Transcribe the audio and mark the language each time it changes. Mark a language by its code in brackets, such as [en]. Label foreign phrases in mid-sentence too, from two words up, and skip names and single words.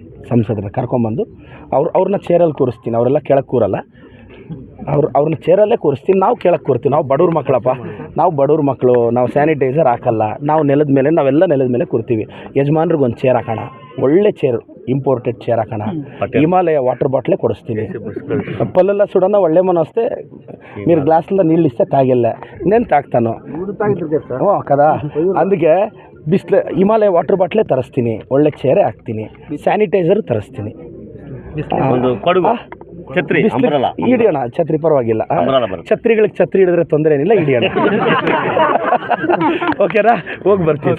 [kn] ಸಂಸದರನ್ನ ಕರ್ಕೊಂಬಂದು ಅವ್ರನ್ನ ಚೇರಲ್ಲಿ ಕೂರಿಸ್ತೀನಿ. ಅವರೆಲ್ಲ ಕೆಳಗೆ ಕೂರಲ್ಲ, ಅವ್ರನ್ನ ಚೇರಲ್ಲೇ ಕೂರಿಸ್ತೀನಿ. ನಾವು ಕೆಳಗೆ ಕೂರ್ತೀವಿ. ನಾವು ಬಡವ್ರ ಮಕ್ಕಳಪ್ಪ, ನಾವು ಬಡವ್ರ ಮಕ್ಕಳು. ನಾವು ಸ್ಯಾನಿಟೈಸರ್ ಹಾಕಲ್ಲ, ನಾವು ನಾವೆಲ್ಲ ನೆಲದ ಮೇಲೆ ಕೂರ್ತೀವಿ. ಯಜಮಾನ್ರಿಗೆ ಒಂದು ಚೇರ್ ಹಾಕೋಣ, ಒಳ್ಳೆ ಚೇರು, [en] imported chair [kn] ಹಾಕೋಣ. ಹಿಮಾಲಯ [en] water bottle [kn] ಕೊಡಿಸ್ತೀನಿ. ಪಲ್ಲೆಲ್ಲ ಸುಡೋಣ, ಒಳ್ಳೆ ಮನಸ್ತೆ. [te] మీరు గ్లాసుల్లో నీళ్ళు ఇస్తే తాగెళ్ళా, నేను తాగుతాను. ಹ್ಞೂ కదా. [kn] అందుకే ಹಿಮಾಲಯ [en] water bottle [kn] ತರಿಸ್ತೀನಿ, ಒಳ್ಳೆ ಚೇರೇ ಹಾಕ್ತೀನಿ, ಸ್ಯಾನಿಟೈಸರ್ ತರಿಸ್ತೀನಿ. ಹಿಡಿಯೋಣ ಛತ್ರಿ, ಪರವಾಗಿಲ್ಲ. ಛತ್ರಿಗಳಿಗೆ ಛತ್ರಿ ಹಿಡಿದ್ರೆ ತೊಂದರೆ ಏನಿಲ್ಲ, ಹಿಡಿಯೋಣ. ಓಕೆನಾ? ಹೋಗಿ ಬರ್ತೀವಿ.